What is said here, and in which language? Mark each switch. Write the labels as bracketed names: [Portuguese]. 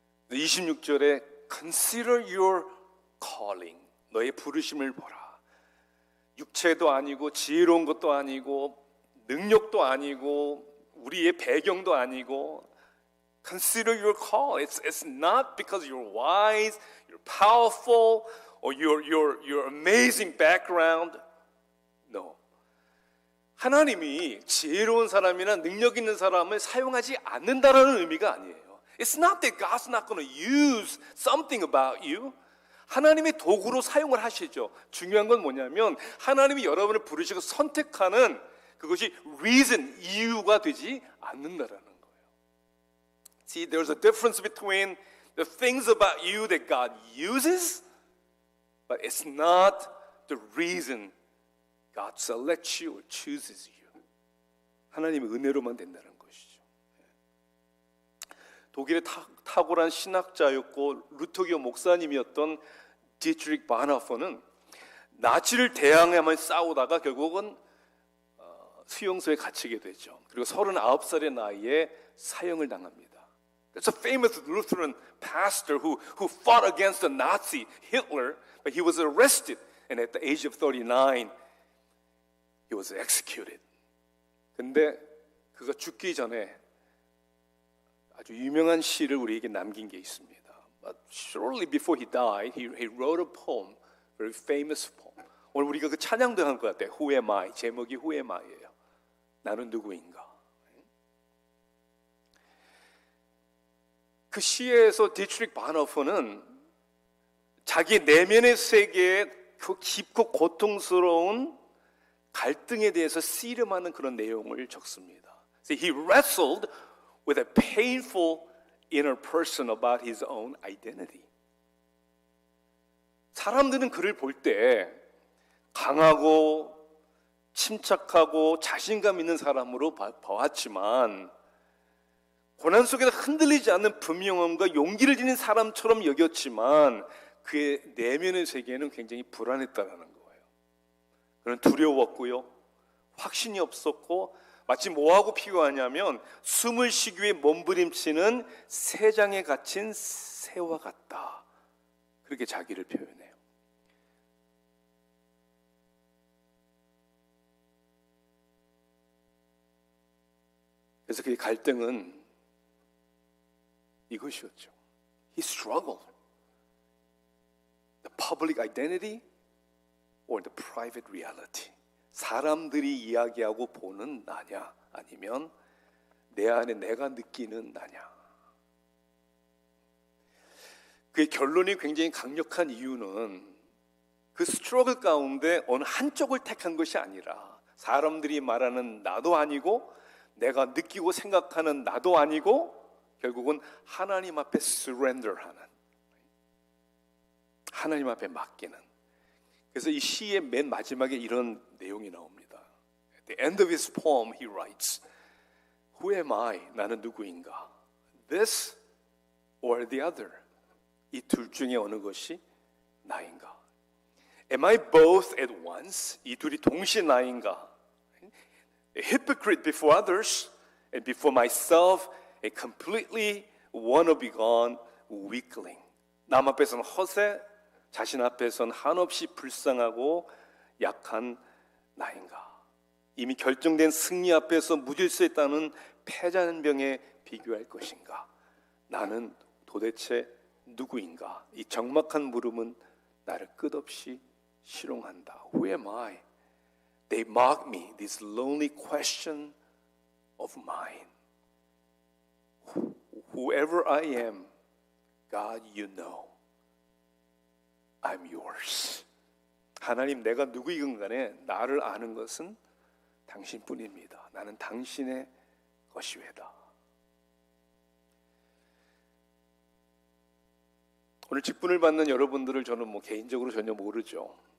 [Korean] 26절에 [English] Consider your calling. [Korean] 너의 부르심을 보라. 육체도 아니고 지혜로운 것도 아니고 능력도 아니고 우리의 배경도 아니고 [English] Consider your call. It's not because you're wise, you're powerful, or your amazing background. No. [Korean] 하나님이 지혜로운 사람이나 능력 있는 사람을 사용하지 않는다라는 의미가 아니에요. [English] It's not that God's not going to use something about you. [Korean] 하나님의 도구로 사용을 하시죠. 중요한 건 뭐냐면 하나님이 여러분을 부르시고 선택하는 그것이 reason, 이유가 되지 않는다라는 거예요. [English] See, there's a difference between the things about you that God uses, but it's not the reason God selects you or chooses you. [Korean] 하나님의 은혜로만 된다는 것이죠. 독일의 탁월한 신학자였고 루터교 목사님이었던 디트리히 바나퍼는 나치를 대항하며 싸우다가 결국은 수용소에 갇히게 되죠. 그리고 39살의 나이에 사형을 당합니다. [English] There's a famous Lutheran pastor who fought against the Nazi Hitler, but he was arrested, and at the age of 39, he was executed. [Korean] 근데 그가 죽기 전에 아주 유명한 시를 우리에게 남긴 게 있습니다. [English] But shortly before he died, he wrote a poem, very famous poem. [Korean] 오늘 우리가 그 찬양도 한 것 같아요. [English] Who am I? [Korean] 제목이 [English] Who am I [Korean] 예요. 나는 누구인가? 그 시에서 디트리히 바나퍼는 자기 내면의 세계에 그 깊고 고통스러운 갈등에 대해서 씨름하는 그런 내용을 적습니다. [English] See, he wrestled with a painful inner person about his own identity. [Korean] 사람들은 그를 볼 때 강하고 침착하고 자신감 있는 사람으로 봐왔지만 고난 속에서 흔들리지 않는 분명함과 용기를 지닌 사람처럼 여겼지만 그의 내면의 세계는 굉장히 불안했다라는 거예요. 그는 두려웠고요, 확신이 없었고 마치 뭐하고 비교하냐면 숨을 쉬기 위해 몸부림치는 새장에 갇힌 새와 같다. 그렇게 자기를 표현해요. 그래서 그의 갈등은 이것이었죠. [English] He struggled. The public identity or the private reality. [Korean] 사람들이 이야기하고 보는 나냐 아니면 내 안에 내가 느끼는 나냐. 그의 결론이 굉장히 강력한 이유는 그 스트러글 가운데 어느 한쪽을 택한 것이 아니라 사람들이 말하는 나도 아니고 내가 느끼고 생각하는 나도 아니고 결국은 하나님 앞에 surrender하는, 하나님 앞에 맡기는. 그래서 이 시의 맨 마지막에 이런 내용이 나옵니다. [English] At the end of his poem he writes, Who am I? [Korean] 나는 누구인가? [English] This or the other? [Korean] 이 둘 중에 어느 것이 나인가? [English] Am I both at once? [Korean] 이 둘이 동시에 나인가? [English] A hypocrite before others and before myself, a completely wanna-be-gone weakling. [Korean] 남 앞에서는 허세, 자신 앞에서는 한없이 불쌍하고 약한 나인가? 이미 결정된 승리 앞에서 무질서했다는 패잔병에 비교할 것인가? 나는 도대체 누구인가? 이 적막한 물음은 나를 끝없이 실용한다. [English] Who am I? They mock me, this lonely question of mine. Whoever I am, God, you know. I'm yours. [Korean] 하나님, 내가 누구이건 간에 나를 아는 것은 당신뿐입니다. 나는 당신의 것이외다. 오늘 직분을 받는 여러분들을 저는 개인적으로 전혀 모르죠.